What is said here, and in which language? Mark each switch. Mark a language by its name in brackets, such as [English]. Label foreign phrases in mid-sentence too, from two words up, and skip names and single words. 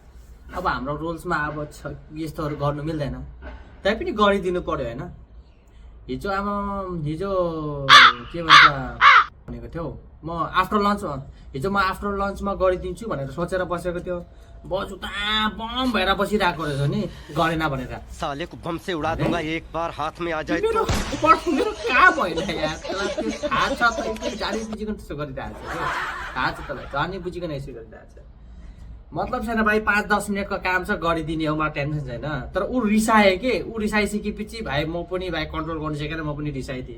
[Nepali] अब हाम्रो रुल्समा अब यस्तोहरू गर्नु मिल्दैन, तै पनि गरिदिनु पर्यो होइन। हिजो के भन्छ भनेको थियो म [English] after lunchमा [Nepali] गरिदिन्छु भनेर सोचेर बसेको थियो। बजु त बम भएर बसिरहेको रहेछ नि, गरेन भनेर। [Hindi] साले को बम से उड़ा दूंगा एक बार हाथ में आ जाए [Nepali] मेरो कहाँ भएन यार, थाहा छ त जानी बुझिकन त्यसो गरिरहेको छ, थाहा छ तँलाई जानी बुझिकन यसो गरिरहेको छ। मतलब छैन भाइ, 5-10 मिनटको काम छ गरिदिने हो, मलाई टेन्सन छैन। तर ऊ रिसाए के, ऊ रिसाइसकेपछि भाइ म पनि भाइ कन्ट्रोल गर्नु सकेन, म पनि रिसाइदिएँ।